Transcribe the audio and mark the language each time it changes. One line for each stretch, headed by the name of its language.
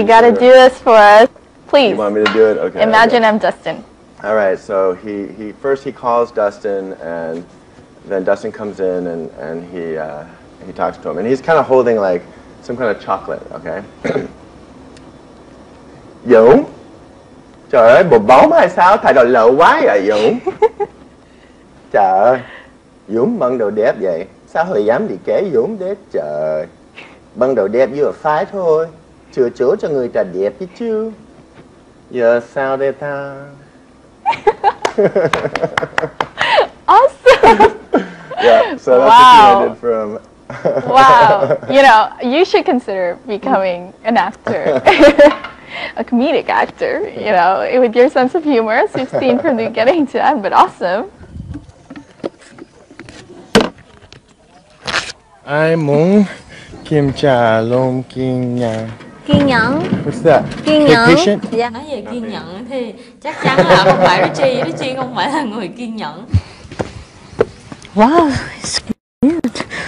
English: You got to do this for us, please. You want me to do it? Okay. Imagine I'm Dustin. All right, so he first calls Dustin, and then Dustin comes in and he talks to him. And he's kind of holding like some kind of chocolate, okay?
Vietnamese: Dũng, trời ơi, bột bóng hay sao? Thay đồ lộ quá vậy Dũng. Trời ơi, Dũng bận đồ đẹp vậy, sao Hồi dám đi kế Dũng đấy trời. Bận đồ đẹp vừa phải thôi, chừa chỗ cho người ta đẹp chứ chứ. Giờ sao đây ta?
English: Awesome. Yeah, so that's what I did from. Wow, you know, you should consider becoming an actor. a comedic actor, you know, with your sense of humor, as we've seen from the beginning to end, but awesome.
Vietnamese: Ai muốn kiểm tra lòng kiên nhẫn. Kiên nhẫn.
English: What's that?
Vietnamese: Kiên nhẫn.
English: Patient?
Vietnamese: Dạ. Nói về kiên nhẫn thì chắc chắn là không phải Richie. Richie không phải là người kiên nhẫn.
English: Wow, it's good.